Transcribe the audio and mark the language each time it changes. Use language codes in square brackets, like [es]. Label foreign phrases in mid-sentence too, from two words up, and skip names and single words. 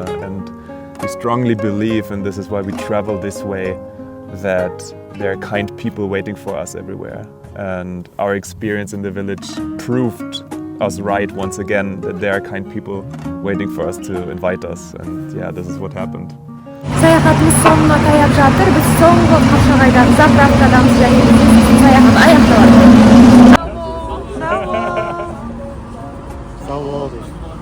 [en] And we strongly believe, and this is why we travel this way, that there are kind people waiting for us everywhere. And our experience in the village proved us right once again, that there are kind people waiting for us to invite us. And yeah, this is what happened. [kk] Саяхатымыз соңына таяп жатыр. Біз соңғы Қапшағайдан ұзақ аптадамыз және саяхат аяқталады. Сау бол.